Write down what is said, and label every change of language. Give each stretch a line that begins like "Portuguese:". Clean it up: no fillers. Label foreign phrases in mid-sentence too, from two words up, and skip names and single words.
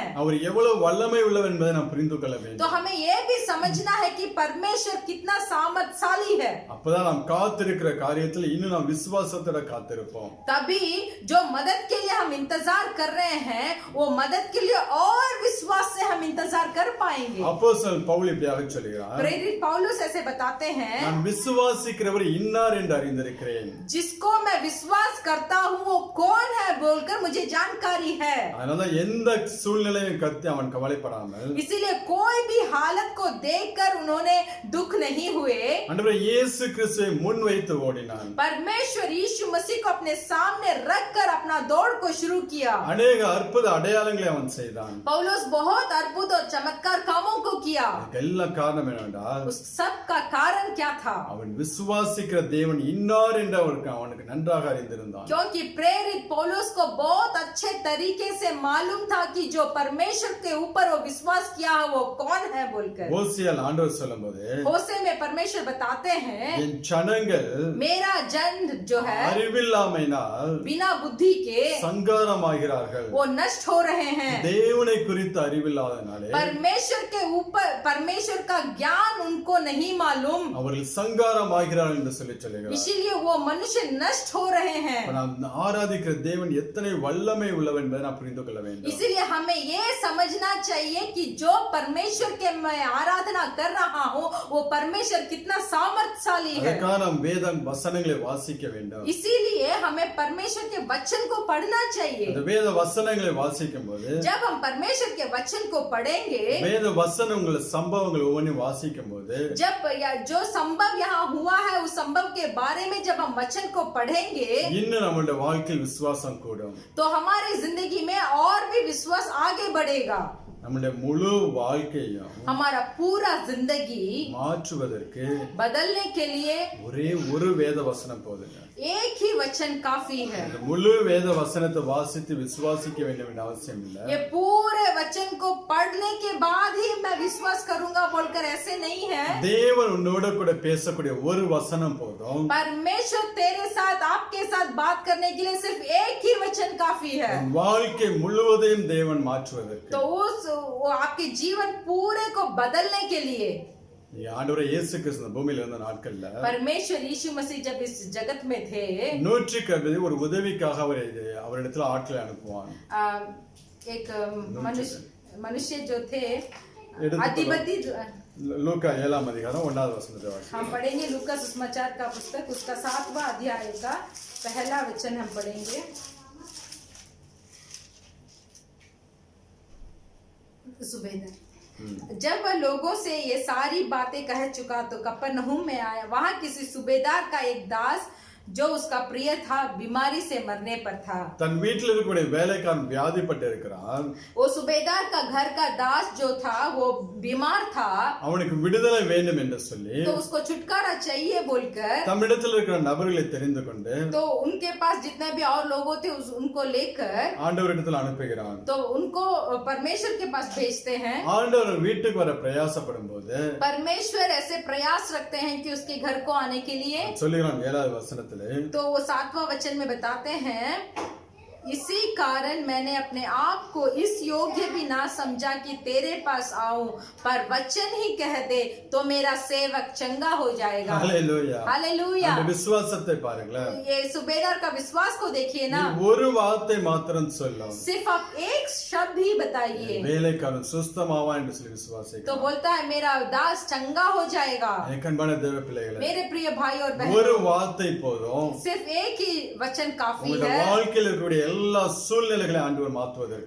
Tamil: அவர் எவ்வளவு வல்லமை உள்ளவர் என்பதை நாம் புரிந்து கொள்ள
Hindi: तो
Tamil: வேண்டும்.
Hindi: हमें ये भी समझना है कि परमेश्वर कितना सामर्थशाली है.
Tamil: அப்பதான் நாம் காத்திருக்கிற காரியத்தில் இன்னும் நாம் விசுவாசத்தோட காத்திருப்போம்.
Hindi: तभी जो मदद के लिए हम इंतजार कर रहे हैं, वो मदद के लिए और विश्वास से हम इंतजार कर पाएंगे.
Tamil: அப்போஸ்தலன் பவுல் இப்படியாக சொல்கிறார்,
Hindi: प्रेरित पौलुस ऐसे बताते हैं,
Tamil: நான் விசுவாசிக்கிறவர் இன்னார் என்று அறிந்திருக்கிறேன்.
Hindi: जिसको मैं विश्वास करता हूँ वो कौन है बोलकर मुझे जानकारी है.
Tamil: அதனால எந்த சூழ்நிலையும் கத்தி அவன் கவலைப்படாமல்
Hindi: इसीलिए कोई भी हालत को देखकर उन्होंने दुख नहीं हुए.
Tamil: ஆண்டவரே இயேசு கிறிஸ்துவை முன் வைத்து ஓடினான்.
Hindi: परमेश्वर यीशु मसीह को अपने सामने रखकर अपना दौड़ को शुरू किया.
Tamil: அநேக அற்புத அடையாளங்களை அவன் செய்தான்.
Hindi: पौलुस बहुत अद्भुत और चमत्कार कामों को किया.
Tamil: இதெல்லாம் காரணம் என்னவென்றால்,
Hindi: उस सब का कारण क्या था?
Tamil: அவன் விசுவாசிக்கிற தேவன் இன்னார் என்று அவனுக்கு நன்றாக அறிந்திருந்தான்.
Hindi: क्योंकि प्रेरित पौलुस को बहुत अच्छे तरीके से मालूम था कि जो परमेश्वर के ऊपर वो विश्वास किया है वो कौन है बोलकर.
Tamil: ஓசியால் ஆண்டவர் சொல்லும்போது,
Hindi: होशे में परमेश्वर बताते हैं,
Tamil: என் ஜனங்கள்
Hindi: मेरा जन जो है
Tamil: அறிவில்லாமையினால்
Hindi: बिना बुद्धि के
Tamil: சங்காரமாகிறார்கள்.
Hindi: वो नष्ट हो रहे हैं.
Tamil: தேவனை குறித்து அறிவில்லாதனாலே
Hindi: परमेश्वर के ऊपर परमेश्वर का ज्ञान उनको नहीं मालूम,
Tamil: அவர்கள் சங்காரமாகிறார்கள் என்று சொல்லி சொல்லுகிறார்.
Hindi: इसीलिए वो मनुष्य नष्ट हो रहे हैं.
Tamil: இப்ப நாம் ஆராதிக்கிற தேவன் எத்தனை வல்லமை உள்ளவர் என்பதை நாம் புரிந்து கொள்ள வேண்டும்.
Hindi: इसीलिए हमें ये समझना चाहिए कि जो परमेश्वर के मैं आराधना कर रहा हूँ वो परमेश्वर कितना सामर्थ्यशाली है.
Tamil: அதற்காக நாம் வேதம் வசனங்களை வாசிக்க வேண்டும்.
Hindi: इसीलिए हमें परमेश्वर के वचन को पढ़ना चाहिए.
Tamil: அந்த வேத வசனங்களை வாசிக்கும் போது
Hindi: जब हम परमेश्वर के वचन को पढ़ेंगे,
Tamil: வேத வசனங்கள் சம்பவங்கள் ஒவ்வொன்றையும் வாசிக்கும் போது
Hindi: जब जो संभव यहाँ हुआ है उस संभव के बारे में जब हम वचन को पढ़ेंगे,
Tamil: இன்னும் நம்மளுடைய வாழ்க்கையில் விசுவாசம் கூடும்.
Hindi: तो हमारी जिंदगी में और भी विश्वास आगे बढ़ेगा.
Tamil: நம்முடைய முழு வாழ்க்கையும்
Hindi: हमारा पूरा जिंदगी
Tamil: மாற்றுவதற்கு
Hindi: बदलने के लिए
Tamil: ஒரே ஒரு வேத வசனம் போதுங்க.
Hindi: एक ही वचन काफी है.
Tamil: இந்த முழு வேத வசனத்தை வாசித்து விசுவாசிக்க வேண்டும் என்ற அவசியம் இல்லை.
Hindi: ये पूरे वचन को पढ़ने के बाद ही मैं विश्वास करूंगा बोलकर ऐसे नहीं है.
Tamil: தேவன் உன்னோட கூட பேசக்கூடிய ஒரு வசனம் போதும்.
Hindi: परमेश्वर तेरे साथ आपके साथ बात करने के लिए सिर्फ एक ही वचन काफी है.
Tamil: உன் வாழ்க்கை முழுவதையும் தேவன் மாற்றுவதற்கு.
Hindi: तो वो आपके जीवन पूरे को बदलने के लिए
Tamil: ஆண்டவரே இயேசு கிறிஸ்து இந்த பூமியில இருந்த நாட்கள்ல
Hindi: परमेश्वर यीशु मसीह जब इस जगत में थे,
Tamil: நூற்றுக்கு அதிபதி ஒரு உதவிக்காக அவரிடத்துல ஆட்களை அனுப்புவான்.
Hindi: एक मनुष्य जो थे
Tamil: எடுத்து
Hindi: अधिपति,
Tamil: லூக்கா 7ஆம் அதிகாரம் 1வது வசனத்தை வாசிக்கலாம்.
Hindi: हम पढ़ेंगे लूका सुसमाचार का पुस्तक उसका 7वां अध्याय का पहला वचन हम पढ़ेंगे. सुबेदार, जब वह लोगों से ये सारी बातें कह चुका तो कफरनहूम में आया. वहां किसी सूबेदार का एक दास जो उसका प्रिय था बीमारी से मरने पर था.
Tamil: தன் வீட்டில் இருக்கக்கூடிய வேலைக்காரன் வியாதிப்பட்டு இருக்கிறான்.
Hindi: वो सूबेदार का घर का दास जो था वो बीमार था.
Tamil: அவனுக்கு விடுதலை வேண்டும் என்று சொல்லி
Hindi: तो उसको छुटकारा चाहिए बोलकर
Tamil: தம்மிடத்தில் இருக்கிற நபர்களை தெரிந்து கொண்டு
Hindi: तो उनके पास जितने भी और लोगों थे उनको लेकर
Tamil: ஆண்டவரிடத்தில் அனுப்புகிறான்.
Hindi: तो उनको परमेश्वर के पास भेजते हैं.
Tamil: ஆண்டவர் வீட்டுக்கு வர பிரயாசப்படும் போது
Hindi: परमेश्वर ऐसे प्रयास रखते हैं कि उसके घर को आने के लिए.
Tamil: சொல்லுகிறான் 7வது வசனத்தில்,
Hindi: तो वो 7वां वचन में बताते हैं, इसी कारण मैंने अपने आप को इस योग्य भी ना समझा कि तेरे पास आऊं, पर वचन ही कह दे तो मेरा सेवक चंगा हो जाएगा।
Tamil: ஹalleluya
Hindi: हालेलुया।
Tamil: அந்த விசுவாசத்தை பாருங்களேன்
Hindi: ये सूबेदार का विश्वास को देखिए ना,
Tamil: நீ ஒரு வார்த்தை மாத்திரம் சொல்லும்
Hindi: सिर्फ आप एक शब्द ही बताइए
Tamil: வேலைக்காரன் சுஸ்தமாவான் என்று சொல்லி விசுவாசிக்கிறேன்
Hindi: तो बोलता है मेरा दास चंगा हो जाएगा।
Tamil: எனக்கு அன்பான தேவ பிள்ளைகளே
Hindi: मेरे प्रिय भाई और
Tamil: ஒரு
Hindi: बहन,
Tamil: வார்த்தை போதும்
Hindi: सिर्फ एक ही वचन काफी
Tamil: உங்களுடைய
Hindi: है
Tamil: வாழ்க்கையில் இருக்கக்கூடிய எல்லா சூழ்நிலைகளையும் ஆண்டவர் மாற்றுவதற்கு